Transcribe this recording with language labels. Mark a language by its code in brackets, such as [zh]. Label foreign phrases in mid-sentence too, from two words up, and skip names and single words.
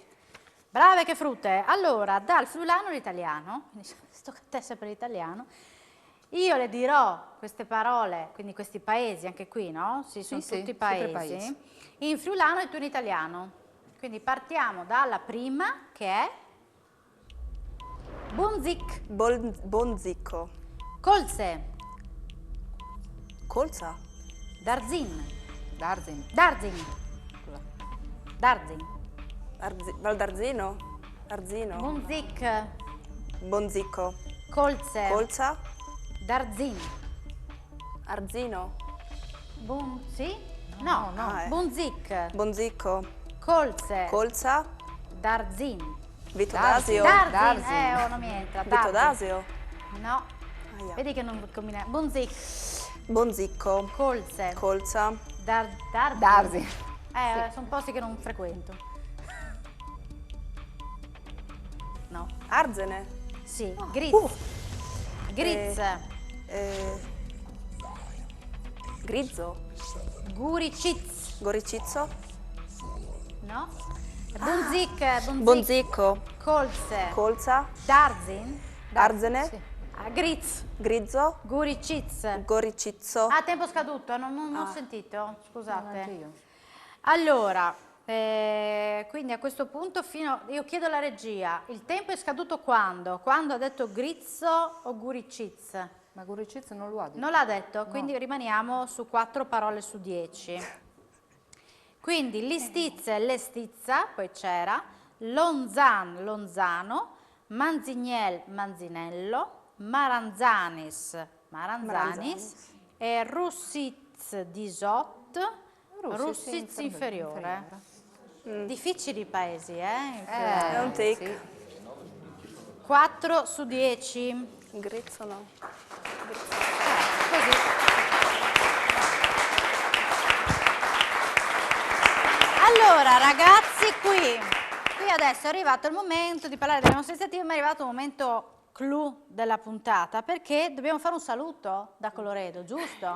[fur] Brave che frutte! [it] Allora, dal friulano all'italiano, quindi tocca a te sempre l'italiano, io le dirò queste parole, quindi questi paesi, anche qui, no? Sì, sono Sì, tutti sempre paesi, paesi. in friulano e tu in italiano. Quindi partiamo dalla prima, che è Bunzic, Bonzicco. Colse, Colza. Darzin, Darzin. Darzin, Darzin, Valdarzino. Arzino. Bunzic, Bonzicco. Colse, Colza. Darzin. Arzino. Sì? No, no. Bunzic, Bonzicco. Colse, Colza. Darzin. Vitodasio. Darzin, Darzin. non mi entra. Darzin. Vitodasio. No. Aia. Vedi che non combina. Bunzic, Bonzicco. Colse, Colza. Darzin. Darzin. Sono posti che non frequento. No. Arzene. Sì, Griz. Griz, Grizzo. Guriciz. Goricizzo. No? Bunzic, Bonzicco. Colse, Colza. Darzin. Arzene. Griz, Grizzo. Guriciz. Goricizzo. Ah, tempo scaduto, non ho sentito, Anche scusate. io. Allora, quindi a questo punto io chiedo alla regia, il tempo è scaduto quando? Quando ha detto Grizzo o Guriciz? Ma Guriciz non lo ha detto. Non l'ha detto, quindi rimaniamo su 4 parole su 10. Quindi l'istizza e l'estizza, poi c'era, Lonzan, Lonzano, Manzignel, Manzinello, Maranzanis, Maranzanis e Russiz Disot, Russiz inferiore. Difficili paesi, È un tic. sì. 4 su 10. Grizzo no. Così. Allora ragazzi, qui adesso è arrivato il momento di parlare delle nostre iniziative, ma è arrivato il momento clou della puntata, perché dobbiamo fare un saluto da Colloredo, giusto?